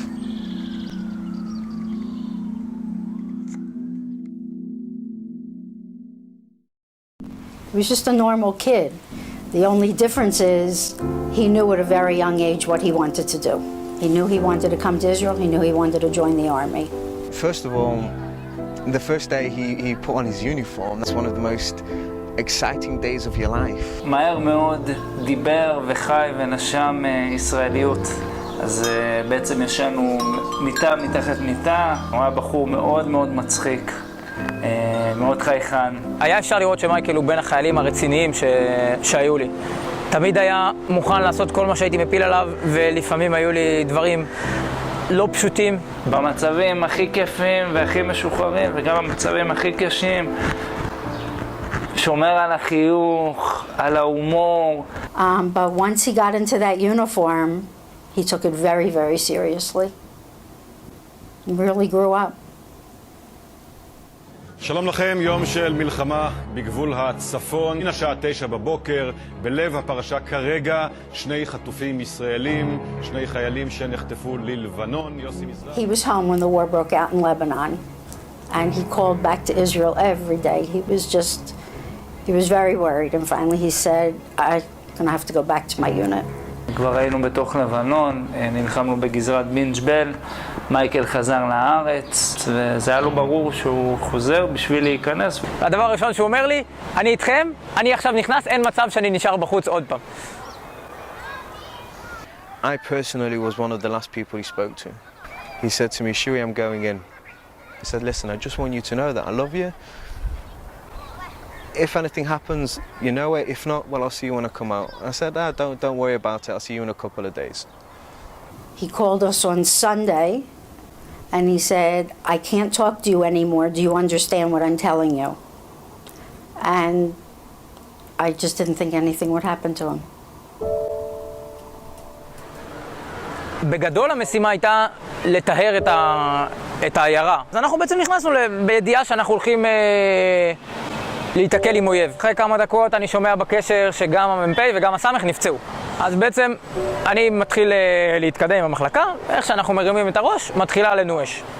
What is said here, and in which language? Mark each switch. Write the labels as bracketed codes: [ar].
[en] He was just a normal kid. The only difference is he knew at a very young age what he wanted to do. He knew he wanted to come to Israel. He knew he wanted to join the army. First of all, the first day he put on his uniform, that's one of the most exciting days of your life. [he] מהר מאוד דיבר וחי ונשם ישראליות. אז בעצם ישנו מיטה מתחת מיטה. הוא היה בחור מאוד מאוד מצחיק. מאוד חייכן. היה אפשר לראות שמייקל הוא בין החיילים הרציניים שהיו לי. תמיד היה מוכן לעשות כל מה שהייתי מפיל עליו, ולפעמים היו לי דברים לא פשוטים. במצבים הכי כיפים והכי משוחררים, וגם במצבים הכי קשים, שומר על החיוך, על ההומור. [en] But once he got into that uniform, he took it very, very seriously. He really grew up. [he] שלום לכם, יום של מלחמה בגבול הצפון. מן השעה 9 בבוקר, בלב הפרשה כרגע, 2 חטופים ישראלים, 2 חיילים שנחטפו ללבנון. [en] He was home when the war broke out in Lebanon, and he called back to Israel every day. He was very worried, and finally he said, I'm gonna have to go back to my unit. [he] כבר היינו בתוך לבנון, נלחמנו בגזרת בן ג'בל, מייקל חזר לארץ, וזה היה לו ברור שהוא חוזר בשביל להיכנס. הדבר הראשון שהוא אומר לי, אני איתכם, אני עכשיו נכנס, אין מצב שאני נשאר בחוץ עוד פעם. [en] I personally was one of the last people he spoke to. He said to me, Shui, I'm going in. He said, listen, I just want you to know that I love you. If anything happens, you know it. If not, well, I'll see you when I come out. I said, don't worry about it. I'll see you in a couple of days. He called us on Sunday, and he said, I can't talk to you anymore. Do you understand what I'm telling you? And I just didn't think anything would happen to him. [he] בגדול המשימה הייתה לטהר את העיירה. אז אנחנו בעצם נכנסנו בידיעה שאנחנו הולכים להתקל עם אויב. אחרי כמה דקות אני שומע בקשר שגם המ"פ וגם הסמ"ך נפצעו. אז בעצם אני מתחיל להתקדם עם המחלקה, איך שאנחנו מרימים את הראש, מתחילה עלינו אש.